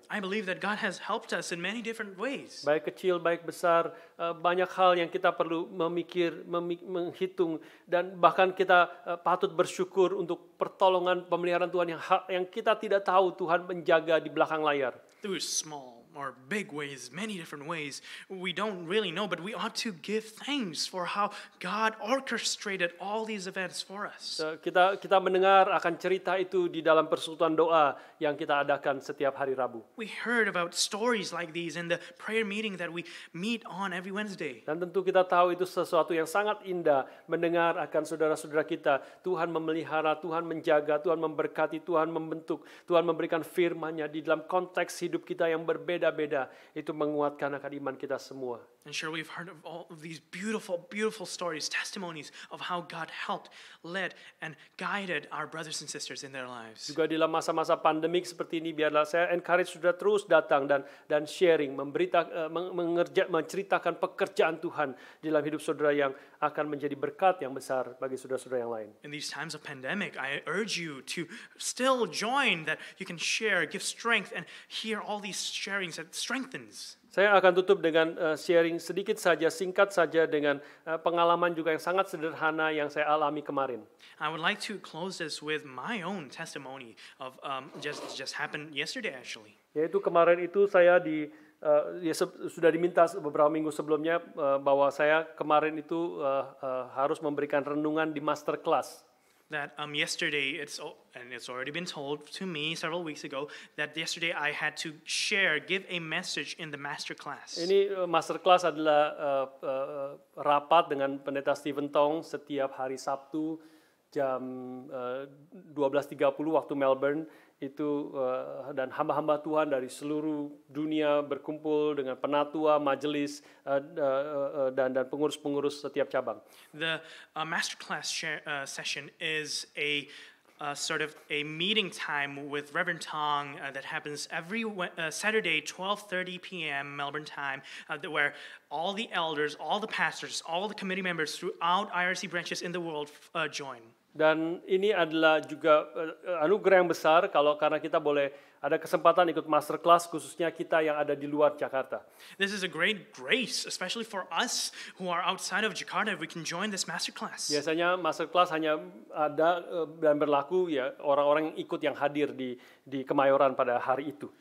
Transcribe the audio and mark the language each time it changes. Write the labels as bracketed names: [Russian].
[English] I believe that God has helped us in many different ways. [Indonesian] Baik kecil, baik besar, banyak hal yang kita perlu menghitung, dan bahkan kita patut bersyukur untuk pertolongan pemeliharaan Tuhan yang kita tidak tahu Tuhan menjaga di belakang layar. [English] Through small or big ways, many different ways, we don't really know, but we ought to give thanks for how God orchestrated all these events for us. [Indonesian] Kita mendengar akan cerita itu di dalam persekutuan doa yang kita adakan setiap hari Rabu. [English] We heard about stories like these in the prayer meeting that we meet on every Wednesday. [Indonesian] Dan tentu kita tahu itu sesuatu yang sangat indah, mendengar akan saudara-saudara kita, Tuhan memelihara, Tuhan menjaga, Tuhan memberkati, Tuhan membentuk, Tuhan memberikan firman-Nya di dalam konteks hidup kita yang berbeda. Itu menguatkan akan iman kita semua. [English] And sure, we've heard of all of these beautiful, beautiful stories, testimonies of how God helped, led, and guided our brothers and sisters in their lives. [Indonesian] Juga dalam masa-masa pandemik seperti ini, biarlah saya encourage sudah terus datang dan sharing, menceritakan pekerjaan Tuhan di dalam hidup saudara yang akan menjadi berkat yang besar bagi saudara-saudara yang lain. [English] In these times of pandemic, I urge you to still join, that you can share, give strength, and hear all these sharings that strengthens. [Indonesian] Saya akan tutup dengan sharing sedikit saja, singkat saja dengan pengalaman juga yang sangat sederhana yang saya alami kemarin. [English] I would like to close this with my own testimony of just happened yesterday actually. [Indonesian] Yaitu kemarin itu saya sudah diminta beberapa minggu sebelumnya bahwa saya kemarin itu harus memberikan renungan di master class. [English] That yesterday it's already been told to me several weeks ago that yesterday I had to give a message in the master class. [Indonesian] Ini master class adalah rapat dengan Pendeta Stephen Tong setiap hari Sabtu jam 12.30 waktu Melbourne itu dan hamba-hamba Tuhan dari seluruh dunia berkumpul dengan penatua, majelis dan pengurus-pengurus setiap cabang. [English] The masterclass session is a sort of a meeting time with Reverend Tong that happens every Saturday, 12:30 p.m. Melbourne time, where all the elders, all the pastors, all the committee members throughout IRC branches in the world join. [Indonesian] Dan ini adalah juga anugerah yang besar karena kita boleh ada kesempatan ikut master class, khususnya kita yang ada di luar Jakarta. [English] This is a great grace, especially for us who are outside of Jakarta. We can join this master class. [Indonesian] Biasanya master class hanya ada dan berlaku ya orang-orang yang ikut yang hadir di Kemayoran pada hari itu.